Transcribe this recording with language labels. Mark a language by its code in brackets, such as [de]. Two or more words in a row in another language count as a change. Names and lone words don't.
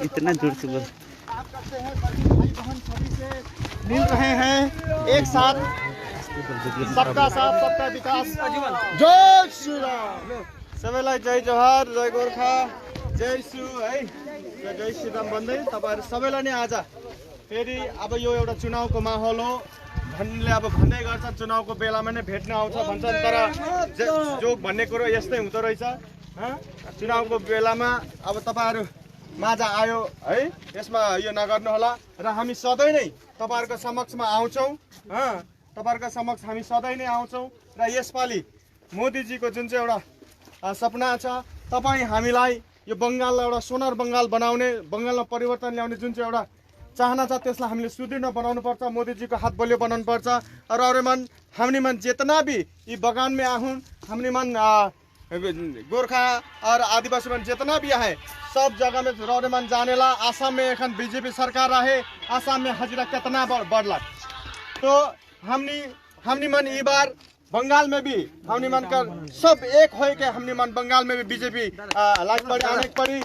[hi] इतना जोर से बोल काम करते हैं, सभी भाई बहन सभी से मिल रहे हैं एक साथ। सबका साथ सबका विकास। जय श्री राम। [ne] सबैलाई जय जोहार, जय गोर्खा, जय शिव है, जय श्री राम भन्दै तपाईहरु सबैलाई नै आज फेरि अब यो एउटा चुनावको माहौल हो भन्ने अब भन्दै गर्छन्, चुनावको बेलामा नै भेट्न आउँछ भन्छन्, तर जो भन्ने कुरो यस्तै हुँदो रहेछ। चुनावको बेलामा अब तपाईहरु माझ आयो है, यसमा यो नगर्नु होला र हामी सधैँ नै तपाईहरुको समक्षमा आउँछौं। तपाईहरुको समक्ष हामी सधैँ नै आउँछौं र यसपालि मोदीजीको जुन चाहिँ एउटा सपना छ, तपाई हामीलाई यो बंगाललाई एउटा सोनार बंगाल बनाउने, बंगालमा परिवर्तन ल्याउने जुन चाहिँ एउटा चाहना छ त्यसलाई हामीले सुदृढ बनाउनु पर्छ। मोदीजी को हाथ बलियो बनाउनु पर्छ। [sck] और हमने मन जितना भी ये बगान में आहुन, हमने मन गोरखा और आदिवासी मन जितना भी है सब जगह में रौरे मन जानेला। आसाम में एखन बीजेपी सरकार रहे, आसाम में हजिरा कितना बढ़ला, तो हमने मन ई बार बंगाल में भी हमने मन कर सब एक हो के हमने मन बंगाल में भी बीजेपी लाइक पड़ी आने पड़ी।